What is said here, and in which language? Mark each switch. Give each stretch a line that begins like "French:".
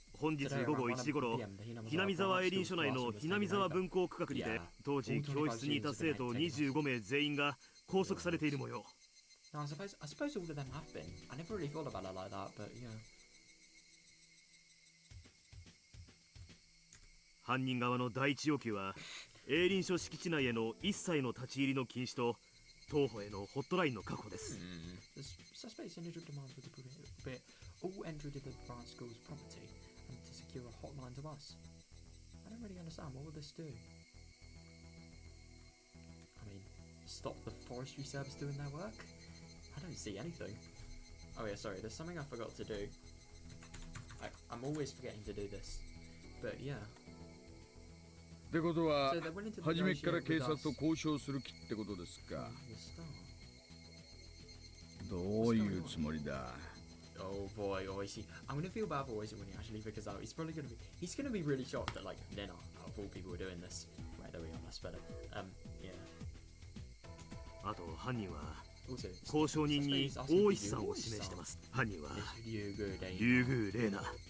Japanese: 本日午後1時頃、ひなみざわエリン署内のひなみざわ分校区画にて、当時教室にいた生徒25名全員が拘束されている模様。
English: No, I suppose all of them have been. I never really thought about it like that, but yeah.
Japanese: 犯人側の第一要求は、エリン署敷地内への一切の立ち入りの禁止と、当保へのホットラインの確保です。
English: Suspects initial demands would be all entry to the branch school's property and to secure a hotline to us. I don't really understand. What would this do? I mean, stop the forestry service doing their work? I don't see anything. Oh yeah, sorry. There's something I forgot to do. I'm always forgetting to do this. But yeah.
Japanese: ってことは、初めから警察と交渉する気ってことですか。どういうつもりだ。
English: Oh boy, Oishi. I'm gonna feel bad for Oishi when he actually figures out. He's gonna be really shocked that, like, Rena, out of all people, are doing this. Right, there we are, that's better. Yeah.
Japanese: あと犯人は交渉人に大石さんを指名してます。犯人はリュウグウレーナ。